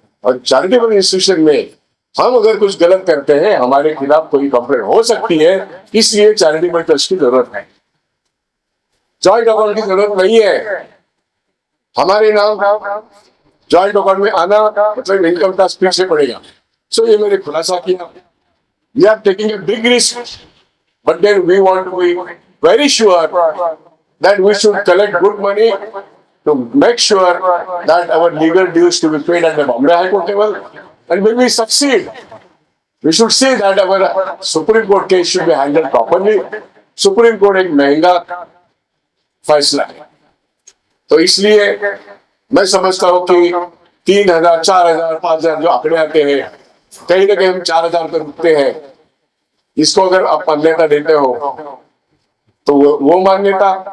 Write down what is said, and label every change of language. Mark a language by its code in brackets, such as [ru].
[hi] और charitable institution में हम अगर कुछ गलत करते हैं हमारे खिलाफ कोई कंप्लेंट हो सकती है. इसलिए चैरिटेबल ट्रस्ट की जरूरत है, जॉइंट अकाउंट की जरूरत नहीं है. हमारे नाम जॉइंट अकाउंट में आना मतलब इनकम टैक्स फिर से पड़ेगा. सो ये मैंने खुलासा किया. [en] We are taking a big risk, but then we want to be very sure that we should collect good money to make sure that our legal dues to be paid at the Bombay High Court level. And when we succeed, we should say that our Supreme Court case should be handled properly. [hi] Supreme Court एक महंगा फैसला है. तो इसलिए मैं समझता हूँ कि 3000, 4000, 5000 जो आंकड़े आते हैं, कहीं ना कहीं हम 4000 पर रुकते हैं. इसको अगर आप मान्यता देते हो तो वो मान्यता.